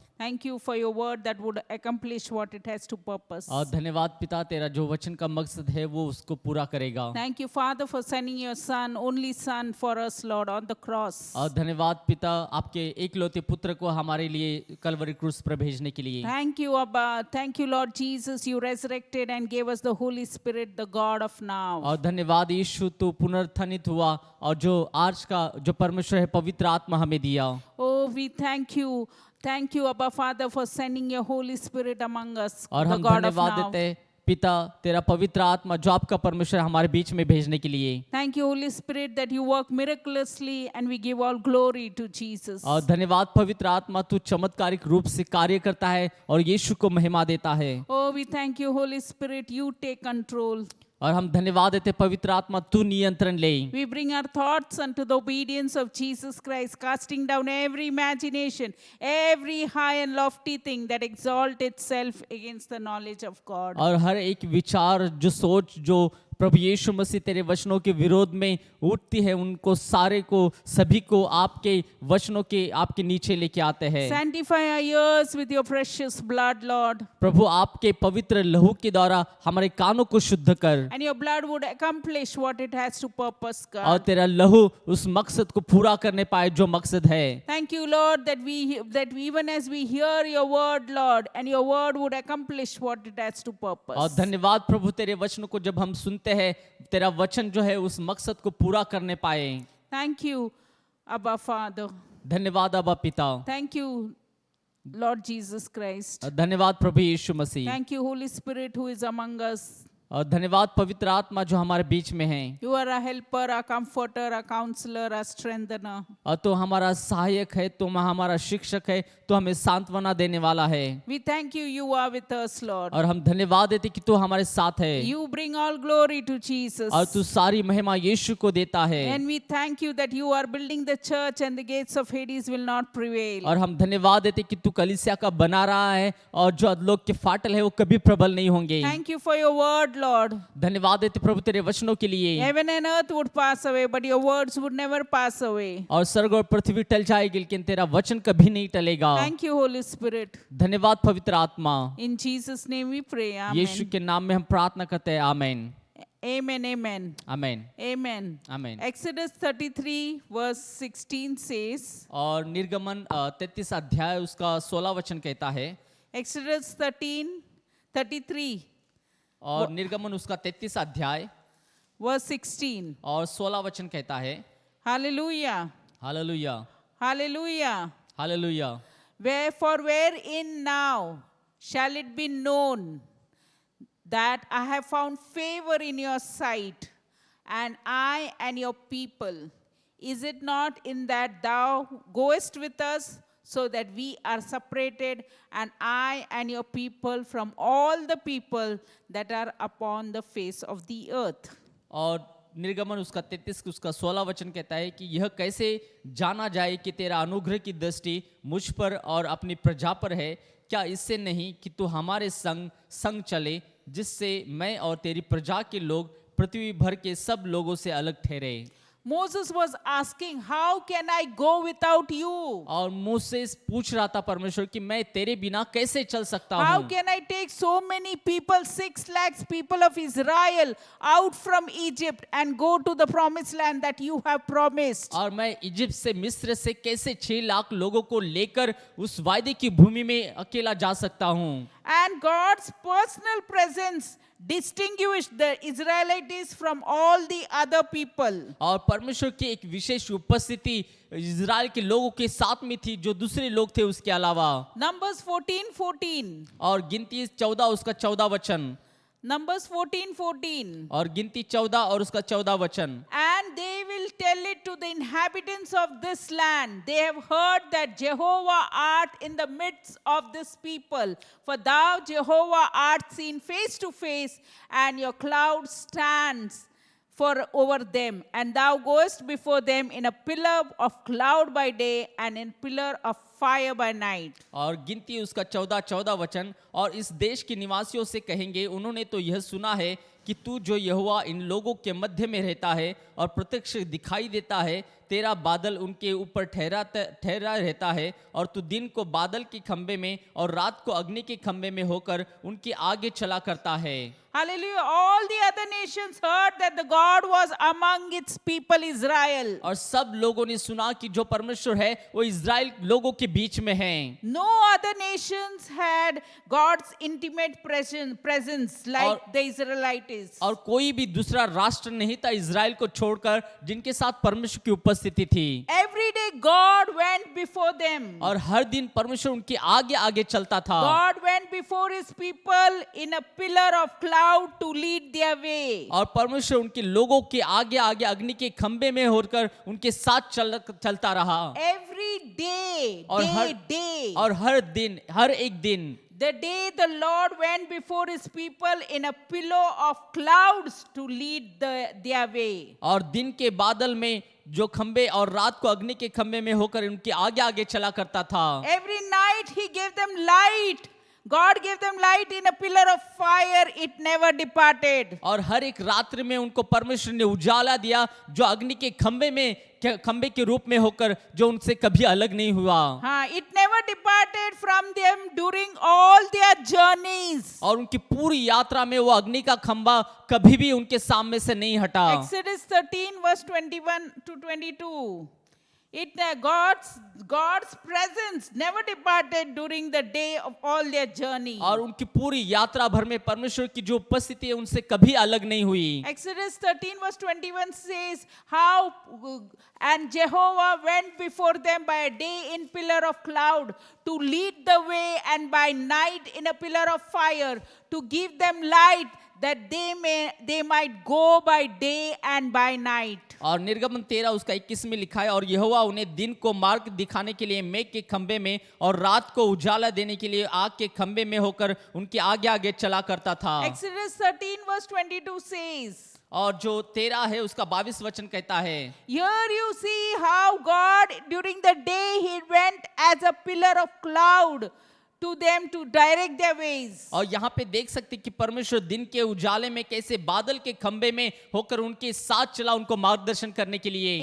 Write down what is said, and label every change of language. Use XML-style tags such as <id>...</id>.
<en>Thank you for your word that would accomplish what it has to purpose.</en> <hi>और धन्यवाद पिता, तेरा जो वचन का मकसद है वो उसको पूरा करेगा।</hi> <en>Thank you, Father, for sending your son, only son for us, Lord, on the cross.</en> <hi>और धन्यवाद पिता, आपके एकलौते पुत्र को हमारे लिए कलवरी क्रूस पर भेजने के लिए।</hi> <en>Thank you, Abba. Thank you, Lord Jesus. You resurrected and gave us the Holy Spirit, the God of now.</en> <hi>और धन्यवाद यीशु, तू पुनरुत्थित हुआ और जो आज का जो परमेश्वर है पवित्र आत्मा हमें दिया।</hi> <en>Oh, we thank you. Thank you, Abba Father, for sending your Holy Spirit among us,</en> <hi>और</hi> <en>the</en> <hi>हम</hi> <en>God of</en> <hi>धन्यवाद</hi> <en>now.</en> <hi>देते हैं पिता, तेरा पवित्र आत्मा जो आपका परमेश्वर हमारे बीच में भेजने के लिए।</hi> <en>Thank you, Holy Spirit, that you work miraculously and we give all glory to Jesus.</en> <hi>और धन्यवाद पवित्र आत्मा, तू चमत्कारिक रूप से कार्य करता है और यीशु को महिमा देता है।</hi> <en>Oh, we thank you, Holy Spirit, you take control.</en> <hi>और हम धन्यवाद देते पवित्र आत्मा, तू नियंत्रण ले।</hi> <en>We bring our thoughts unto the obedience of Jesus Christ, casting down every imagination, every high and lofty thing that exalt itself against the knowledge of God.</en> <hi>और हर एक विचार, जो सोच, जो प्रभु यीशु मसीह तेरे वचनों के विरोध में उठती है, उनको सारे को, सभी को आपके वचनों के आपके नीचे लेके आते हैं।</hi> <en>Sanctify our ears with your precious blood, Lord.</en> <hi>प्रभु आपके पवित्र लहू के द्वारा हमारे कानों को शुद्ध कर,</hi> <en>And your blood would accomplish what it has to purpose,</en> <hi>और</hi> <en>God.</en> <hi>तेरा लहू उस मकसद को पूरा करने पाए जो मकसद है।</hi> <en>Thank you, Lord, that even as we hear your word, Lord, and your word would accomplish what it has to purpose.</en> <hi>और धन्यवाद प्रभु, तेरे वचनों को जब हम सुनते हैं, तेरा वचन जो है उस मकसद को पूरा करने पाए।</hi> <en>Thank you, Abba Father.</en> <hi>धन्यवाद अबा पिता।</hi> <en>Thank you, Lord Jesus Christ.</en> <hi>धन्यवाद प्रभु यीशु मसीह।</hi> <en>Thank you, Holy Spirit, who is among us.</en> <hi>और धन्यवाद पवित्र आत्मा जो हमारे बीच में है।</hi> <en>You are a helper, a comforter, a counselor, a strengthener.</en> <hi>और तो हमारा सहायक है, तुम हमारा शिक्षक है, तो हमें सांत्वना देने वाला है।</hi> <en>We thank you, you are with us, Lord.</en> <hi>और हम धन्यवाद देते कि तू हमारे साथ है।</hi> <en>You bring all glory to Jesus.</en> <hi>और तू सारी महिमा यीशु को देता है।</hi> <en>And we thank you that you are building the church and the gates of Hades will not prevail.</en> <hi>और हम धन्यवाद देते कि तू कलीसिया का बना रहा है और जो अधलोक के फाटल है वो कभी प्रबल नहीं होंगे।</hi> <en>Thank you for your word, Lord.</en> <hi>धन्यवाद देते प्रभु तेरे वचनों के लिए।</hi> <en>Heaven and earth would pass away, but your words would never pass away.</en> <hi>और स्वर्ग और पृथ्वी टल जाएगी, लेकिन तेरा वचन कभी नहीं टलेगा।</hi> <en>Thank you, Holy Spirit.</en> <hi>धन्यवाद पवित्र आत्मा।</hi> <en>In Jesus' name we pray.</en> <hi>Yeshu</hi> <en>Amen.</en> <hi>के नाम में हम प्रार्थना करते हैं। आमीन,</hi> <en>Amen. Amen.</en> <hi>आमीन,</hi> <en>Amen.</en> <hi>आमीन।</hi> <en>Exodus 33 verse 16 says,</en> <hi>और निर्गमन 33 अध्याय उसका 16 वचन कहता है।</hi> <en>Exodus 33</en> <hi>और निर्गमन उसका 33 अध्याय</hi> <en>verse 16.</en> <hi>और 16 वचन कहता है।</hi> <en>Hallelujah.</en> <hi>Hallelujah,</hi> <en>Hallelujah.</en> <hi>Hallelujah.</hi> <en>Wherefore, wherein now shall it be known that I have found favor in your sight, and I and your people? Is it not in that thou goest with us, so that we are separated, and I and your people from all the people that are upon the face of the earth?</en> <hi>और निर्गमन उसका 33 उसका 16 वचन कहता है कि यह कैसे जाना जाए कि तेरा अनुग्रह की दृष्टि मुझ पर और अपनी प्रजा पर है, क्या इससे नहीं कि तू हमारे संग संग चले, जिससे मैं और तेरी प्रजा के लोग पृथ्वी भर के सब लोगों से अलग ठहरे।</hi> <en>Moses was asking, how can I go without you?</en> <hi>और मूसेस पूछ रहा था परमेश्वर कि मैं तेरे बिना कैसे चल सकता</hi> <en>How</en> <hi>हूँ,</hi> <en>can I take so many people, 6 lakhs people of Israel out from Egypt and go to the promised land that you have promised?</en> <hi>और मैं इजिप्ट से मिस्र से कैसे 6 लाख लोगों को लेकर उस वायदे की भूमि में अकेला जा सकता हूँ।</hi> <en>And God's personal presence distinguished the Israelites from all the other people.</en> <hi>और परमेश्वर की एक विशेष उपस्थिति इज़राइल के लोगों के साथ में थी जो दूसरे लोग थे उसके अलावा।</hi> <en>Numbers 14:14.</en> <hi>और गिनती 14 उसका 14 वचन,</hi> <en>Numbers 14:14.</en> <hi>और गिनती 14 और उसका 14 वचन।</hi> <en>And they will tell it to the inhabitants of this land. They have heard that Jehovah art in the midst of this people. For thou, Jehovah, art seen face to face, and your cloud stands for over them. And thou goest before them in a pillar of cloud by day and in pillar of fire by night.</en> <hi>और गिनती उसका 14 वचन, और इस देश के निवासियों से कहेंगे, उन्होंने तो यह सुना है कि तू जो यहोवा इन लोगों के मध्य में रहता है और प्रत्यक्ष दिखाई देता है, तेरा बादल उनके ऊपर ठहरा रहता है, और तू दिन को बादल के खंबे में और रात को अग्नि के खंबे में होकर उनके आगे चला करता है।</hi> <en>Hallelujah. All the other nations heard that the God was among its people Israel.</en> <hi>और सब लोगों ने सुना कि जो परमेश्वर है वो इज़राइल लोगों के बीच में है।</hi> <en>No other nations had God's intimate presence like the Israelites.</en> <hi>और कोई भी दूसरा राष्ट्र नहीं था इज़राइल को छोड़कर जिनके साथ परमेश्वर की उपस्थिति थी।</hi> <en>Every day God went before them.</en> <hi>और हर दिन परमेश्वर उनके आगे आगे चलता था।</hi> <en>God went before his people in a pillar of cloud to lead their way.</en> <hi>और परमेश्वर उनके लोगों के आगे आगे अग्नि के खंबे में होकर उनके साथ चलता रहा।</hi> <en>Every day, day.</en> <hi>और हर दिन, हर एक दिन,</hi> <en>The day the Lord went before his people in a pillar of clouds to lead their way.</en> <hi>और दिन के बादल में जो खंबे और रात को अग्नि के खंबे में होकर उनके आगे आगे चला करता था।</hi> <en>Every night he gave them light. God gave them light in a pillar of fire. It never departed.</en> <hi>और हर एक रात्रि में उनको परमेश्वर ने उजाला दिया जो अग्नि के खंबे के रूप में होकर जो उनसे कभी अलग नहीं हुआ।</hi> <en>It never departed from them during all their journeys.</en> <hi>और उनकी पूरी यात्रा में वो अग्नि का खंबा कभी भी उनके सामने से नहीं हटा।</hi> <en>Exodus 13 verse 21 to 22. God's presence never departed during the day of all their journey.</en> <hi>और उनकी पूरी यात्रा भर में परमेश्वर की जो उपस्थिति है उनसे कभी अलग नहीं हुई।</hi> <en>Exodus 13 verse 21 says how and Jehovah went before them by a day in pillar of cloud to lead the way, and by night in a pillar of fire to give them light, that they might go by day and by night.</en> <hi>और निर्गमन 13 उसका 21 में लिखा है, और यहोवा उन्हें दिन को मार्ग दिखाने के लिए मेघ के खंबे में और रात को उजाला देने के लिए आग के खंबे में होकर उनके आगे आगे चला करता था।</hi> <en>Exodus 13 verse 22 says,</en> <hi>और जो 13 है उसका 22 वचन कहता है,</hi> <en>here you see how God during the day he went as a pillar of cloud to them to direct their ways.</en> <hi>और यहाँ पे देख सकते कि परमेश्वर दिन के उजाले में कैसे बादल के खंबे में होकर उनके साथ चला उनको मार्गदर्शन करने के लिए।</hi>